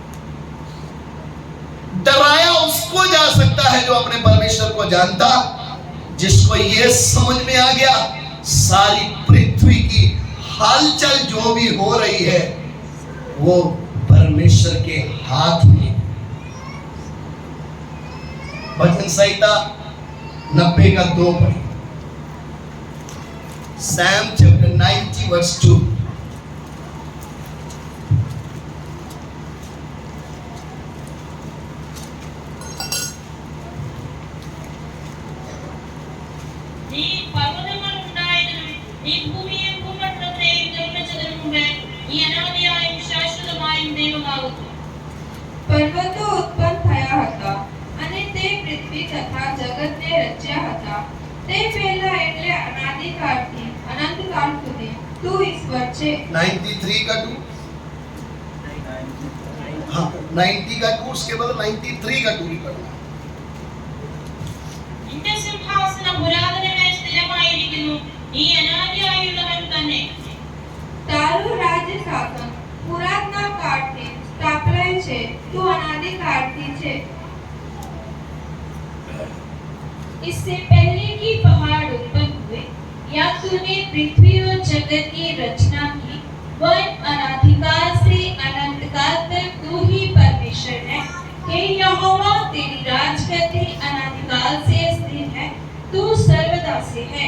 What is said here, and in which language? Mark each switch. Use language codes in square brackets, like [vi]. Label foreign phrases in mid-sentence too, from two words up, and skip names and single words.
[hi] डराया उसको जा सकता है जो अपने परमेश्वर को जानता, जिसको यह समझ में आ गया सारी पृथ्वी की हलचल जो भी हो रही है वो परमेश्वर के हाथ में। भजन संहिता 90:2 पढ़ी, [en] Psalm chapter 90 verse 2। [ml] നീ പർവ്വതങ്ങൾ ഉണ്ടായതിനും നീ ഭൂമിയും ഭൂമണ്ഡലത്തെയും നിർമ്മിച്ചതിനും മുമ്പേ നീ അനാദിയായും ശാശ്വതമായും ദൈവമാകുന്നു. [gu] પર્વતો ઉત્પન્ન થયા હતા અને તે પૃથ્વી તથા જગતને રચ્યા હતા. તે પહેલા એટલે અનાદિકાળથી અનંતકાળ સુધી તું ઈશ્વર છે. [hi] 93 का 2, हाँ 90 का 2, उसके बाद 93 का 2 पढ़ना। [ml] നിന്റെ സിംഹാസനം പുരാതനമായി സ്ഥിരമായിരിക്കുന്നു, നീ അനാദിയായുള്ളവൻ തന്നെ. [gu] તારું રાજ્ય શાસન પુરાતના કાળથી સ્થાપનાય છે. તું અનાદિકાળથી છે. [hi] इससे पहले कि पहाड़ उत्पन्न हुए या तूने पृथ्वी और जगत की रचना की, वह अनादिकाल से अनंतकाल तक तू ही परमेश्वर है। हे यहोवा, तेरी राजगद्दी अनादिकाल से स्थिर है, तू सर्वदा से है।